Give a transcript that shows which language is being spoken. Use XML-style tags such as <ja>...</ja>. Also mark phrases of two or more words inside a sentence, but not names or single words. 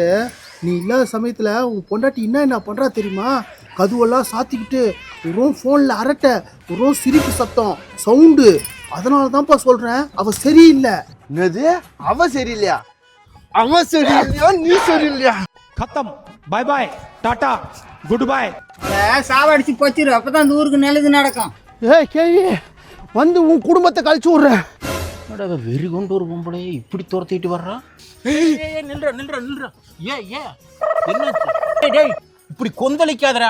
<ta>நீ இல்லாத சமயத்துல உன் பொண்டாட்டி என்ன பண்றா தெரியுமா? கதுவெல்லாம் சாத்திக்கிட்டு வெறும் போன்ல அரட்டை, வெறும் சிரிப்பு சத்தம் சவுண்டு. அதனாலதான்ப்பா சொல்றேன் அவ சரியில்லை. என்னது அவ சரியில்லையா? அவ சரியில்லையா நீ சரியில்லையா?</ta> <en>खत्म, bye bye, tata, good bye.</en> <ta>சாவடிச்சு போச்சிரு, அப்பதான் இந்த ஊருக்கு நல்லது நடக்கும். கேள்வி வந்து உன் குடும்பத்தை கழிச்சு விடுறேன். வெறி கொண்டு ஒரு பொம்பளை இப்படி துரத்திட்டு வர்றான். நில்ற என்ன இப்படி கொந்தளிக்காதரா?</ta>